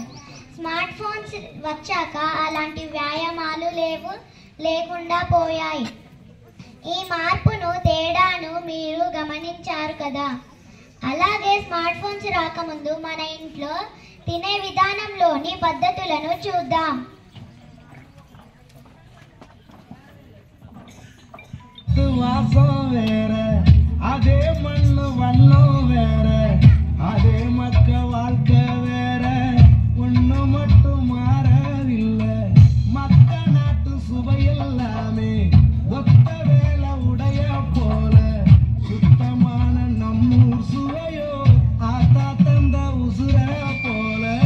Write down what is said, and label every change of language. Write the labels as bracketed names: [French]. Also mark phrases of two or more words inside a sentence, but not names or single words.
[English] smart phones [Telugu] వచ్చాక అలాంటి వ్యాయామాలు లేకుండా పోయాయి. ఈ మార్పును తేడాను మీరు గమనించారు కదా. అలాగే [English] smart phones [Telugu] రాకముందు మన ఇంట్లో తినే విధానంలోని పద్ధతులను చూద్దాం. [Tamil] வாசம் வேற, அதே மண்ணு வண்ணம் வேற, அதே மக்க வாழ்க்கை வேற, ஒண்ணு மட்டும் மாறவில்லை. மக்க நாட்டு சுவையெல்லாமே ஒத்த வேலை உடைய போல, சுத்தமான நம்மூர் சுவையோ ஆத்தா தந்த உசுர போல.